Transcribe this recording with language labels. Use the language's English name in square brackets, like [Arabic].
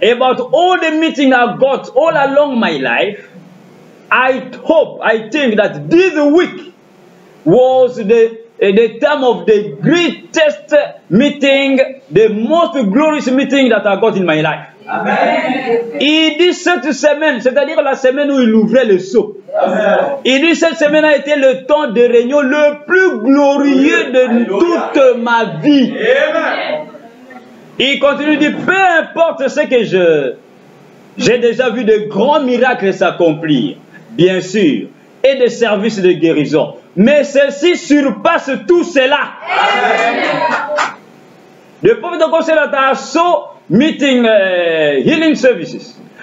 [English] About all the meetings I got all along my life, I think that this week was the time of the greatest meeting, the most glorious meeting that I got in my life. Amen. [French] Il dit cette semaine, c'est-à-dire la semaine où il ouvrait le sceau. Amen. Il dit cette semaine a été le temps de réunion le plus glorieux de toute ma vie. Amen. Il continue de dire, peu importe ce que j'ai déjà vu de grands miracles s'accomplir, bien sûr, et des services de guérison. Mais ceci surpasse tout cela. Amen. [English] The prophet of God said that I saw meeting healing services.